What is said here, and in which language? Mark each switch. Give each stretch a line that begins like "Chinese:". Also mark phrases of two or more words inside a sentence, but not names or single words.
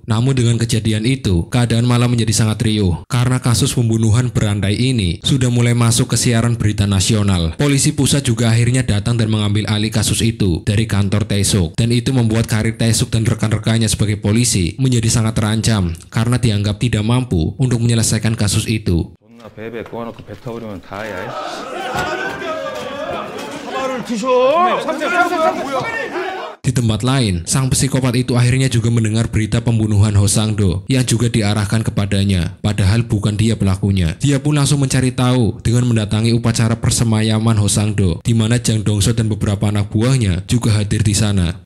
Indonesian: Namun dengan kejadian itu, keadaan malah menjadi sangat riuh karena kasus pembunuhan berantai ini sudah mulai masuk ke siaran berita nasional. Polisi pusat juga akhirnya datang dan mengambil alih kasus itu dari kantor Taesuk, dan itu membuat karir Taesuk dan rekan-rekannya sebagai polisi menjadi sangat terancam karena dianggap tidak mampu untuk menyelesaikan kasus itu.
Korean: 배에 꼬아놓고 뱉어버리면 다야.
Indonesian: Di tempat lain, sang psikopat itu akhirnya juga mendengar berita pembunuhan Ho Sang-do yang juga diarahkan kepadanya, padahal bukan dia pelakunya. Dia pun langsung mencari tahu dengan mendatangi upacara persemayaman Ho Sang-do, di mana Jang Dongso dan beberapa anak buahnya juga hadir di sana.